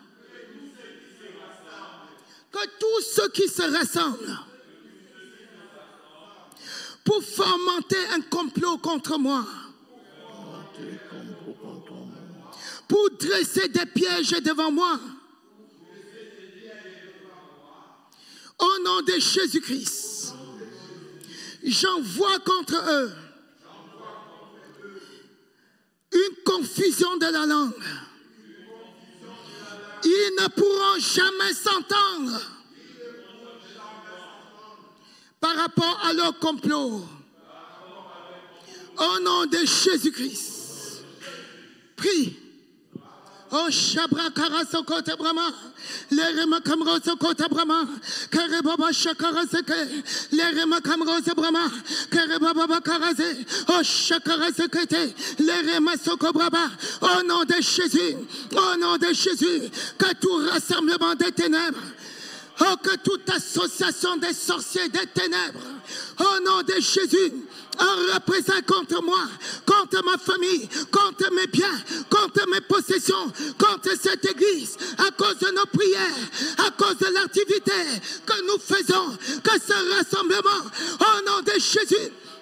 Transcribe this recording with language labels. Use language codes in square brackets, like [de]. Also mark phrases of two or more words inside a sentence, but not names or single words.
[fr] pour fomenter un complot contre moi, pour dresser des pièges devant moi, au nom de Jésus-Christ, j'envoie contre eux une confusion de la langue. Ils ne pourront jamais s'entendre par rapport à leur complot. Au nom de Jésus-Christ, prie. Oh Shabra Karasokote Brahma, les Remakamrosokote Brahma, Karebaba Shakaraseke, les Remakamrose Brahma, Karebaba Karase, oh Shakaraseke, les Remasoko Brahma, au nom de Jésus, que tout rassemblement des ténèbres, oh que toute association des sorciers des ténèbres, au nom de Jésus, en représailles contre moi, contre ma famille, contre mes biens, contre mes possessions, contre cette église, à cause de nos prières, à cause de l'activité que nous faisons, que ce rassemblement, au nom de Jésus.